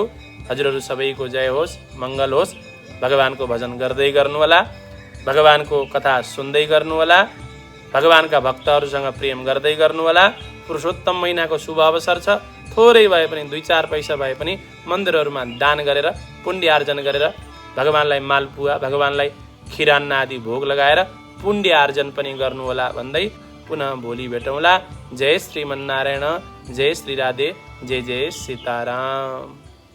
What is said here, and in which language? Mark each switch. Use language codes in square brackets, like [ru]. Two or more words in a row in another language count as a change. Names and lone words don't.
[ne] हजुरहरू सबैको जय होस्, मङ्गल होस्। भगवानको भजन गर्दै गर्नुहोला, भगवानको कथा सुन्दै गर्नुहोला, भगवानका भक्तहरूसँग प्रेम गर्दै गर्नुहोला। पुरुषोत्तम महिनाको शुभ अवसर छ। थोरै भए पनि 2-4 पैसा भए पनि मन्दिरहरूमा दान गरेर, पुण्य आर्जन गरेर भगवानलाई मालपुवा, भगवानलाई खिरान्न आदि भोग लगाएर पुण्य आर्जन पनि गर्नुहोला भन्दै पुनः भोलि भेटौँला। जय श्रीमन्नारायण, जय श्री राधे, जय जय सीताराम।